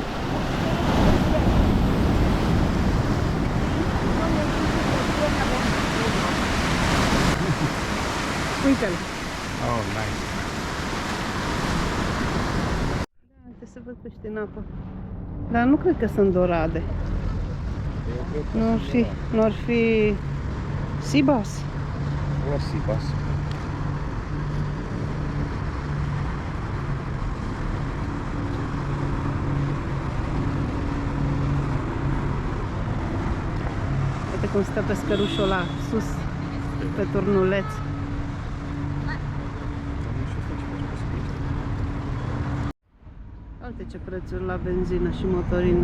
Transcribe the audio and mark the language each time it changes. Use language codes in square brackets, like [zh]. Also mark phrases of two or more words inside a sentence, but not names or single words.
[ro] Uite-l! [en] Oh, nice. [ro] Uite să văd pește în apă. Dar nu cred că sunt dorade. Eu cred că Nu ar fi [en] sea bass. or sea bass. [ro] Uite cum stă pescărușul ăla sus, pe turnuleț. Uite ce prețuri la benzină și motorină.